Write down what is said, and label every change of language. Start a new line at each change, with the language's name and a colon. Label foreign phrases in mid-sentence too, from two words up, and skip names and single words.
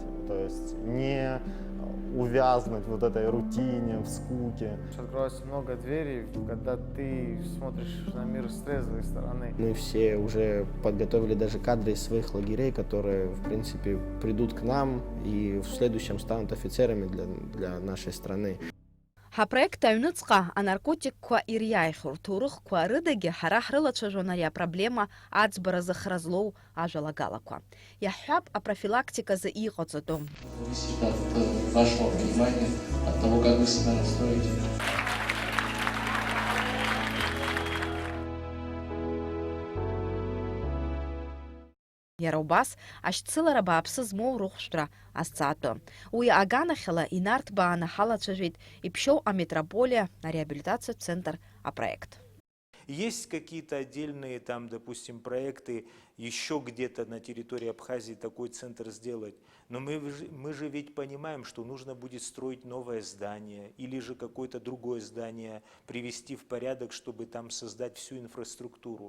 Russian: То есть не увязнуть в вот этой рутине, в скуке. Открывается много дверей, когда ты смотришь на мир с трезвой стороны. Мы все уже подготовили даже кадры из своих лагерей, которые, в принципе, придут к нам и в следующем станут офицерами для нашей страны.
Abkhazian: Ҳапроект аҩныҵҟа анаркотикқәа ириааихьоу рҭоурыхқәа рыдагьы ҳара ҳрылацәажәон ари апроблема аӡбара зыхра злоу ажәалагалақәа. Иаҳҳәап апрофилактиказы иҟаҵатәым.
Russian: Зависит от вашего внимания, от того, как вы себя настроите.
Abkhazian: Иара убас ашьцылара бааԥсы змоу рыхәшәтәра азҵаатәы. Уи аганахьала инарҭбааны ҳалацәажәеит Иԥшьоу аметрополиа ареабилитациатә центр апроект.
Russian: Есть какие-то отдельные там, допустим, проекты еще где-то на территории Абхазии такой центр сделать, но мы же ведь понимаем, что нужно будет строить новое здание или же какое-то другое здание привести в порядок, чтобы там создать всю инфраструктуру.